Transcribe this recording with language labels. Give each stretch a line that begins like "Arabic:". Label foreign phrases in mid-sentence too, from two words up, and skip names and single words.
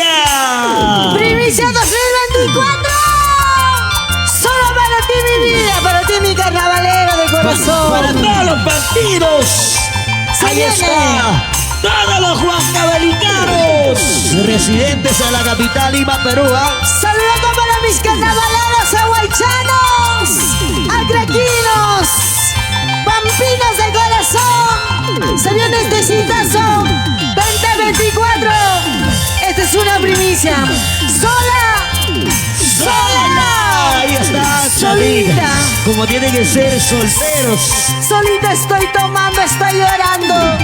Spanish: Primicia 2024. Solo para ti, mi vida, para ti, mi carnavalero de corazón. Para todos los partidos. Ahí viene. está. Todos los huancavelicanos residentes en la capital Lima, Perú. Saludando para mis carnavaleros aguaychanos, acraquinos, pampinos de corazón. Se viene este citazo 2024. Esta es una primicia. Sola. Ahí está, solita. Como tiene que ser, solteros. Solita estoy tomando, estoy llorando.